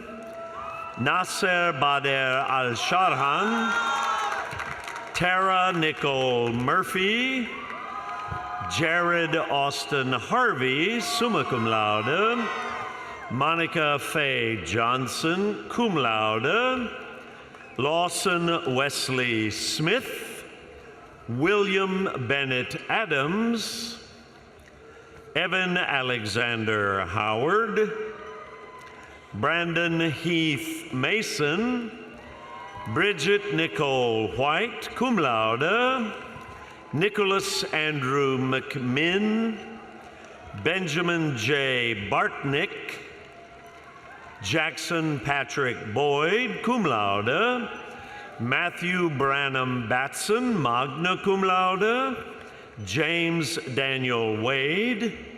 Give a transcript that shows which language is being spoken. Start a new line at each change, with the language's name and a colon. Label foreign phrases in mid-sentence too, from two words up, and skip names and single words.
English: Cronin, Nasser Bader Al-Sharhan, Tara Nicole Murphy, Jared Austin Harvey,
Latin: summa cum laude,
English: Monica Faye Johnson,
Latin: cum laude,
English: Lawson Wesley Smith, William Bennett Adams, Evan Alexander Howard, Brandon Heath Mason, Bridget Nicole White,
Latin: cum laude,
English: Nicholas Andrew McMinn, Benjamin J. Bartnick, Jackson Patrick Boyd,
Latin: cum laude,
English: Matthew Branham Batson,
Latin: magna cum laude,
English: James Daniel Wade,